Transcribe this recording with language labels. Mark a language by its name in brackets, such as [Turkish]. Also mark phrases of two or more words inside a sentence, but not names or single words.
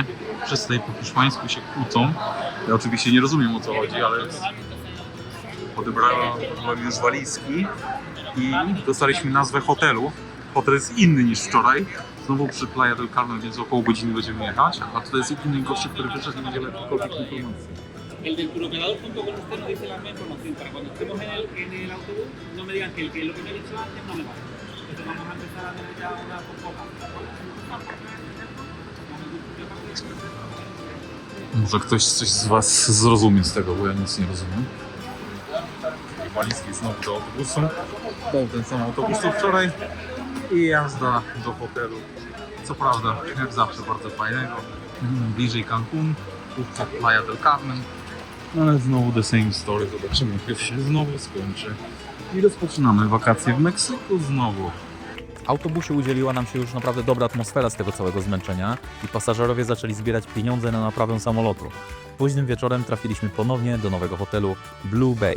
[Polish] Wszyscy tutaj po hiszpańsku się kłócą. Ja oczywiście nie rozumiem o co chodzi, ale odebrałem już walizki i dostaliśmy nazwę hotelu. Hotel jest inny niż wczoraj. Znowu przy Playa del Carmen, więc około godziny będziemy jechać. A tutaj jest inny gościu, który wyszedł i będzie jakiekolwiek informacji. [Spanish] El del turoperador junto con usted nos dice la misma información. Para cuando estemos en el autobús, no me digan que lo que me he dicho antes no me vale. Entonces vamos a empezar a tener ya una composta. [Polish] Może ktoś coś z Was zrozumie z tego, bo ja nic nie rozumiem. Walizki znowu do autobusu. Znowu ten sam autobus co wczoraj. I jazda do hotelu. Co prawda, jak zawsze bardzo fajnego. Bliżej Cancun, tu Playa del Carmen. Ale znowu [English] the same story. [Polish] Zobaczymy, jak się znowu skończy. I rozpoczynamy wakacje w Meksyku znowu. W autobusie udzieliła nam się już naprawdę dobra atmosfera z tego całego zmęczenia i pasażerowie zaczęli zbierać pieniądze na naprawę samolotu. Późnym wieczorem trafiliśmy ponownie do nowego hotelu Blue Bay.